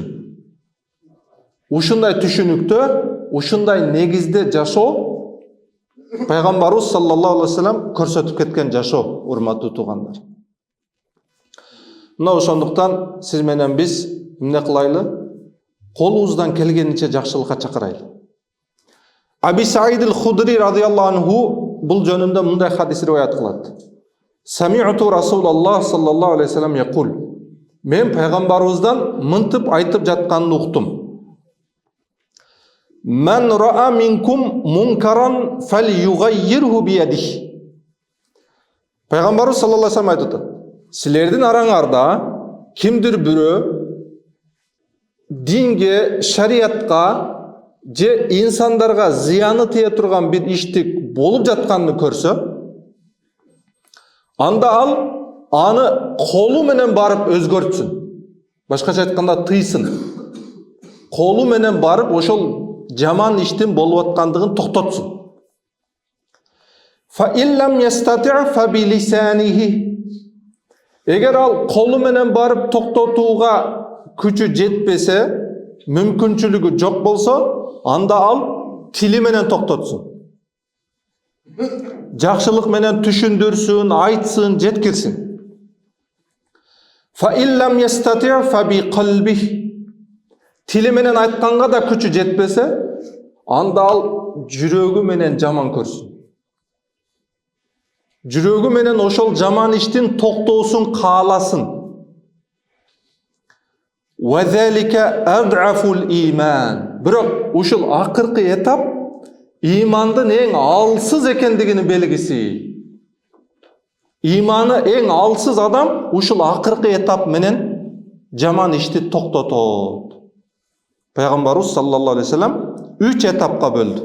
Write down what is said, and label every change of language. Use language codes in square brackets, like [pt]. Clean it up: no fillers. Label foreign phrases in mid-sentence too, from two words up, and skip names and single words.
[ky] Ушундай түшүнүктө, ушундай негизде жашоо пайгамбарыбыз [ar] صلى الله عليه وسلم [ky] көрсөтүп кеткен жашоо, урматтуу туугандар. Мына ошондуктан сиз менен биз эмне кылайлы? Колубуздан келгенинче жакшылыкка чакырайлы. Аби Саид аль-Худри [ar] رضي الله عنه [ky] бул жөнүндө мындай хадис риваят кылат. [ar] سمعت رسول الله صلى الله عليه وسلم يقول. [ky] Мен пайгамбарыбыздан мынтып айтып жатканын уктум. [ar] من رأى منكم منكرا فليغيره بيده. [ky] Пайгамбарыбыз [ar] صلى الله عليه وسلم [ky] айтты. Силердин араңарда кимдир бирөө динге, шариатка же инсандарга зыяны тие турган бир ишти болуп жатканын көрсө, анда ал аны колу менен барып өзгөртсүн. Башкача айтканда тыйсын. Колу менен барып ошол жаман иштин болуп аткандыгын токтотсун. [ar] فإن لم يستطع فبلسانه. [ky] Эгер ал колу менен барып токтотууга күчү жетпесе, мүмкүнчүлүгү жок болсо, анда ал тили менен токтотсун. Жакшылык менен түшүндүрсүн, айтсын, жеткирсин. [ar] فإن لم يستطع فبقلبه. [ky] Тили менен айтканга да күчү жетпесе, анда ал жүрөгү менен жаман көрсүн. Жүрөгү менен ошол жаман иштин токтоосун кааласын. [ar] وذلك أضعف الإيمان. [ky] Бирок ушул акыркы этап имандын эң алсыз экендигинин белгиси. Иманы эң алсыз адам ушул акыркы этап менен жаман ишти токтотот. Пайгамбарыбыз [ar] صلى الله عليه وسلم [ky] 3 этапка бөлдү.